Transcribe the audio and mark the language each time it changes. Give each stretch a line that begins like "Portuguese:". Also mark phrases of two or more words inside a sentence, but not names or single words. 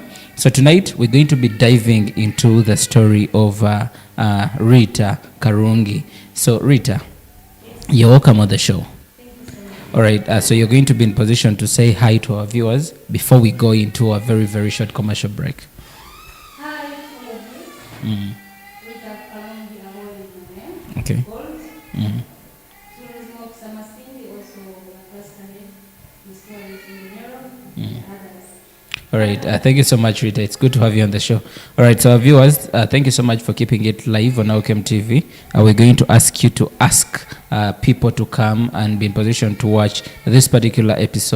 English: So tonight we're going to be diving into the story of Ritah Karungi. So Ritah, you're welcome on the show. All right, so you're going to be in position to say hi to our viewers before we go into a very short commercial break. Hi, all of you. Ritah Karungi Abwooli. Okay. Tourism officer Masindi, also personally, Miss Tourism and others. All right, thank you so much, Ritah. It's good to have you on the show. All right, so our viewers, thank you so much for keeping it live on Elkem TV. We're going to ask you to ask people to come and be in position to watch this particular episode.